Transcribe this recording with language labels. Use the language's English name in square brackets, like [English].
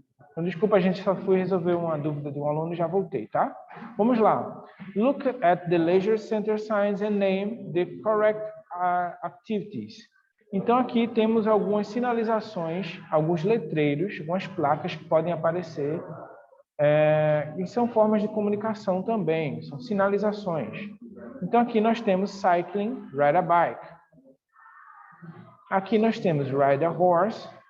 [Portuguese] Então, desculpa, a gente só foi resolver uma dúvida de um aluno e já voltei, tá? Vamos lá. [English] Look at the leisure center signs and name the correct activities. [Portuguese] Então, aqui temos algumas sinalizações, alguns letreiros, algumas placas que podem aparecer e são formas de comunicação também, são sinalizações. Então, aqui nós temos cycling, [English] ride a bike. [Portuguese] Aqui nós temos [English] ride a horse.